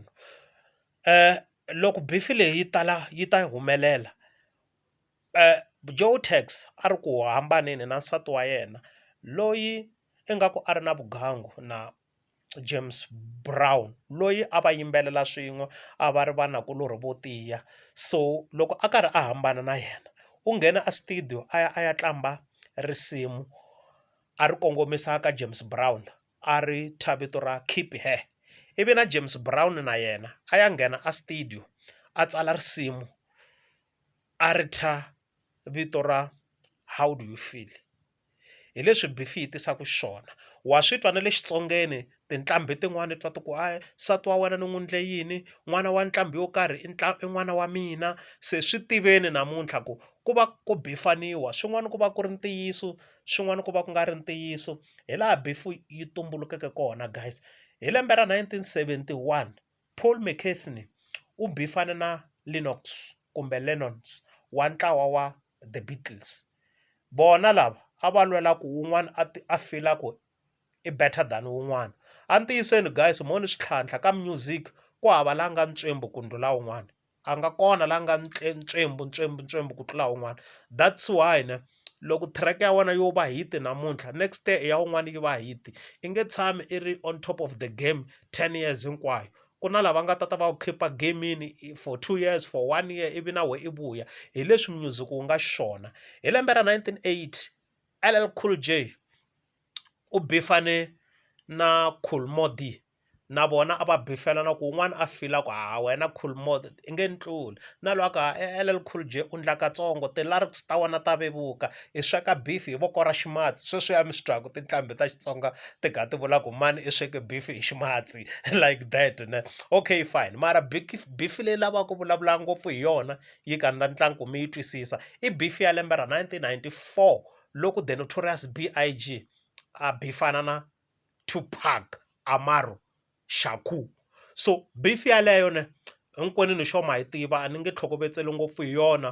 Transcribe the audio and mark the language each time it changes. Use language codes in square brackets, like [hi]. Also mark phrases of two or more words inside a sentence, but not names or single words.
[ts] Loko beef leyi yi ta humelela, Joe Tex a ri ku hambaneni na nsati wa yena loyi ingaku a ri na vugangu na James Brown, loyi a va yimbelela swin'we a va ri vanakulori vo tiya. So loko a karhi a hambana na yena, u nghena a studio a ya tlamba risimu a ri kongomisa ka James Brown, a ri thya vito ra keep her. Ivi na James Brown na yena a ya nghena a studio a tsala risimu a ri thya vito ra how do you feel. Hi leswi beef yi tisaka xiswona. Wa swi twa na le Xitsongeni tinqambi tin'wani twa ti ku nsati wa wena ni n'wi endle yini, n'wana wa nqambi yo karhi i n'wana wa mina. Se swi tiveni namuntlha ku va ku bifaniwa, swin'wana ku va ku ri ntiyiso, swin'wana ku va ku nga ri ntiyiso. Hi laha beef yi tumbulukeke kona guys. Hi lembe ra 1971 Paul McCartney u bifane na Lennox kumbe Lennons wa ntlawa wa The Beatles. Bona lava a va lwela ku wun'wana a fila ku i [en] better than [ts] wun'wana. A ntiyiseni guys, mo ni switlhantlha ka music ku hava la nga ncwembu ku ndlhula wun'wana, a nga kona la nga ncwembu ku tlula wun'wana. [en] That's why [ts] ne loko track ya wena yo va hit namuntlha, [en] next day [ts] ya wun'wana yi va hit. I nge tshami i ri [en] on top of the game 10 years [ts] hinkwayo. Ku na lava nga ta va khipha [en] game for 2 years, for 1 year, [ts] ivi na we i vuya. Hi leswi music wu nga xiswona. Hi lembe ra 1980 LL Cool J u bifane na Kool Moe Dee, na vona a va bifelana ku un'wana a fila ku wena Kool Moe i nge ni tluli, na lwa ka LL Cool J u ndla katsongo ti-lyrics ta wena ta vevuka, i sweka beef hi voko ra ximatsi. Sweswiya mi swi twaku tinqambi ta Xitsonga ti ga ti vula ku mani i sweke beef hi ximatsi [en] like that [ts] ne. [en] Okay fine, [ts] mara beef leyi lavaka ku vulavula ngopfu hi yona yi kandza ku mi yi twisisa, i beef ya lembe ra 1994 loko The Notorious B.I.G a bifana na Tupac Amaru Shakur. So beef yaleyo ne hinkwenu ni xo ma yi tiva, a ni nge tlhokovetseli ngopfu hi yona.